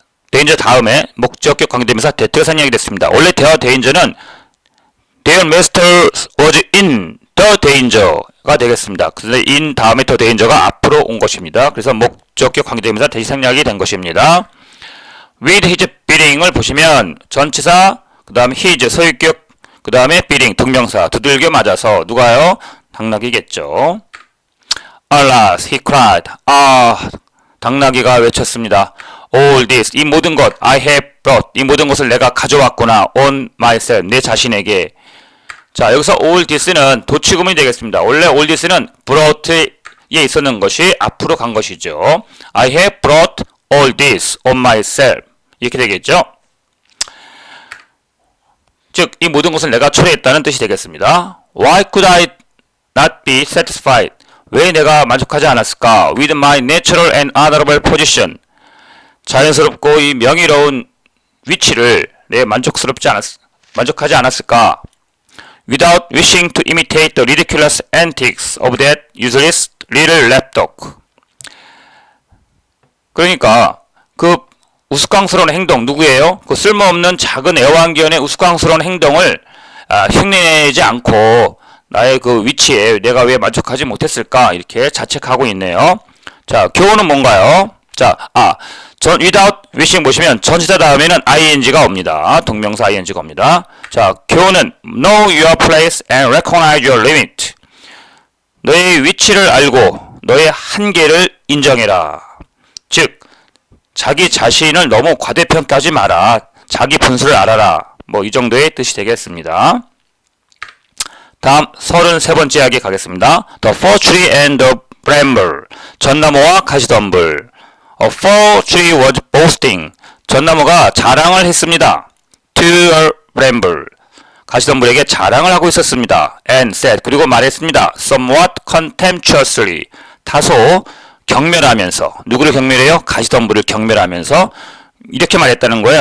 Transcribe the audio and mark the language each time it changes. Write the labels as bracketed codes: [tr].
[ko] danger 다음에 목적격 관계대명사 that가 생략이 됐습니다. 원래 [en] danger는 their masters was in the danger가 되겠습니다. [ko] 그런데 in 다음에 the danger가 앞으로 온 것입니다. 그래서 목적격 관계대명사 that이 생략이 된 것입니다. [en] with his beating [ko] 을 보시면 전치사, 그 다음에 his 소유격, 그 다음에 beating 동명사 두들겨 맞아서 누가요? 당나귀겠죠. [en] Alas, he cried. [ko] 당나귀가 외쳤습니다. [en] All this, [ko] 이 모든 것, [en] I have brought, [ko] 이 모든 것을 내가 가져왔구나. [en] On myself, [ko] 내 자신에게. 자, 여기서 all this는 도치구문이 되겠습니다. 원래 all this는 brought에 있었는 것이 앞으로 간 것이죠. [en] I have brought all this on myself. [ko] 이렇게 되겠죠. 즉, 이 모든 것을 내가 초래했다는 뜻이 되겠습니다. [en] Why could I not be satisfied? [ko] 왜 내가 만족하지 않았을까? [en] With my natural and honorable position. [ko] 자연스럽고 이 명의로운 위치를 내 만족하지 않았을까? [en] Without wishing to imitate the ridiculous antics of that useless little lapdog. [ko] 그러니까 그 우스꽝스러운 행동 누구예요? 그 쓸모없는 작은 애완견의 우스꽝스러운 행동을 흉내내지 않고 나의 그 위치에 내가 왜 만족하지 못했을까? 이렇게 자책하고 있네요. 자, 교훈은 뭔가요? 자, without wishing 보시면 전치사 다음에는 ing가 옵니다. 동명사 ing가 옵니다. 자, 교훈은 [en] know your place and recognize your limit. [ko] 너의 위치를 알고 너의 한계를 인정해라. 즉, 자기 자신을 너무 과대평가하지 마라. 자기 분수를 알아라. 뭐 이 정도의 뜻이 되겠습니다. 다음 33번째 이야기 가겠습니다. [en] The fir tree and the bramble. [ko] 전나무와 가시덤불. [en] A fir tree was boasting. [ko] 전나무가 자랑을 했습니다. [en] To a bramble. [ko] 가시덤불에게 자랑을 하고 있었습니다. [en] And said. [ko] 그리고 말했습니다. [en] Somewhat contemptuously. [ko] 다소 경멸하면서. 누구를 경멸해요? 가시덤불을 경멸하면서 이렇게 말했다는 거예요.